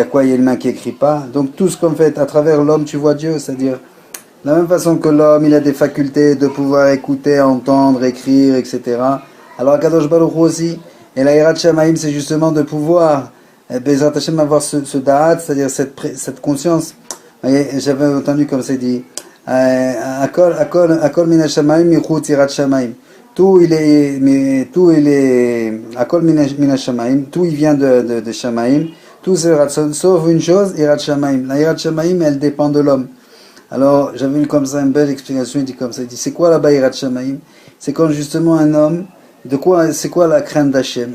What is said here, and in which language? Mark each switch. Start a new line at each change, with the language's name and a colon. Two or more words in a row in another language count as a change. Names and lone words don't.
French: Il y a une main qui n'écrit pas. Donc, tout ce qu'on fait à travers l'homme, tu vois Dieu, c'est-à-dire, de la même façon que l'homme, il a des facultés de pouvoir écouter, entendre, écrire, etc. Alors,
Hebrew: קדוש ברוך הוא
French: aussi, et la
Hebrew: יראת שמים,
French: c'est justement de pouvoir
Hebrew: בעזרת השם
French: avoir ce da'at, c'est-à-dire cette conscience. J'avais entendu comme c'est dit
Hebrew: הכל מן השמים חוץ מיראת שמים.
French: tout il est,
Hebrew: הכל מן השמים,
French: tout il vient de Shamaim, tout c'est Ratson, sauf une chose,
Hebrew: יראת שמים.
French: La
Hebrew: יראת שמים,
French: elle dépend de l'homme. Alors, j'avais eu comme ça une belle explication, il dit comme ça, il dit, c'est quoi là-bas
Hebrew: יראת שמים?
French: C'est quand justement un homme, c'est quoi la crainte d'Hachem?